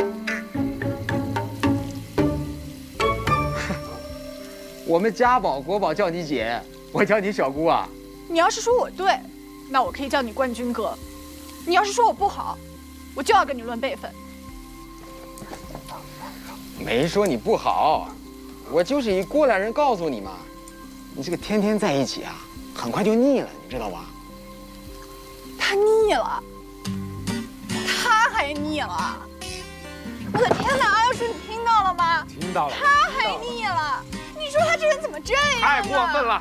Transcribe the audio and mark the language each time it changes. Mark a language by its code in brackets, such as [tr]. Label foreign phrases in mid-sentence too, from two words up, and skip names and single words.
[zh] 我們家寶國寶叫你姐，我叫你小姑啊。你要是說我對，那我可以叫你冠軍哥；你要是說我不好，我就要跟你論輩分。沒說你不好，我就是以過來人告訴你嘛。你這個天天在一起啊，很快就膩了，你知道吧？他膩了，他還膩了！我的天哪，阿耀叔，你聽到了嗎？聽到了。他还膩了，你说他这人怎么这样啊？太过分了！